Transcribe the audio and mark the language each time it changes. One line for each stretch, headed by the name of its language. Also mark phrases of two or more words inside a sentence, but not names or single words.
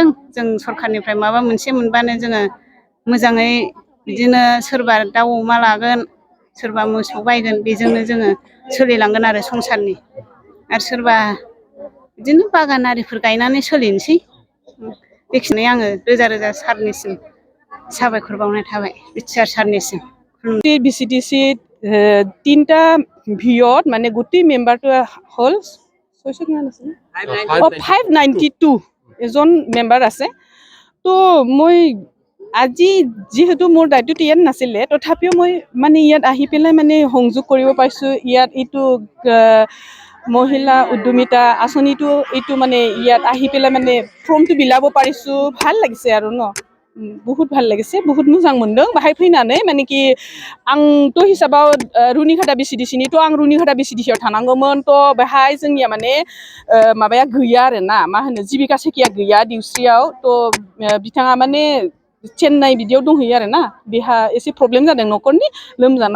Bodo: जों सरखारनिफ्राय माबा मोनसे मोनबानो जोङो मोजाङै बिदिनो सोरबा दाउ अमा लागोन, सोरबा मोसौ बायगोन, बेजोंनो जोङो सोलिलांगोन आरो संसारनि। आरो सोरबा बिदिनो बागान आरिफोर गायनानै सोलिनोसै। बेखिनि आङो रोजा रोजा सारनिसिम साबायखर बावनाय थाबाय, बिटिआर सारनिसिम।
Assamese: बिसिडिसि 3টা ভিঅ'ত মানে গোটেই মেম্বাৰটো হ'ল 592 এজন মেম্বাৰ আছে। তো মই আজি যিহেতু মোৰ দায়িত্বটো ইয়াত নাছিলে, তথাপিও মই মানে ইয়াত আহি পেলাই মানে সংযোগ কৰিব পাৰিছোঁ। ইয়াত এইটো মহিলা উদ্যমিতা আঁচনিটো এইটো মানে ইয়াত আহি পেলাই মানে ফৰ্মটো বিলাব পাৰিছোঁ। ভাল লাগিছে আৰু बहुत ভাল লাগিছে,
Bodo: बहुत मोजां मोनदों बाहाय फैनानै। माने कि आंथ' हिसाबाव रुनिखाता बिसिडिसिनिथ' आं रुनिखाता बिसिडिसियाव थानांगौमोन। थ' बेहाय जोंनिया माने माबाया गैया आरो ना, मा होनो जिबिका सेकिया गैया दिउस्रियाव। थ' बिथाङा माने चेन्नाइ बिदियाव दंहैयो आरो ना, बेहा एसे प्रब्लेम जादों न'खरनि लोमजानाय।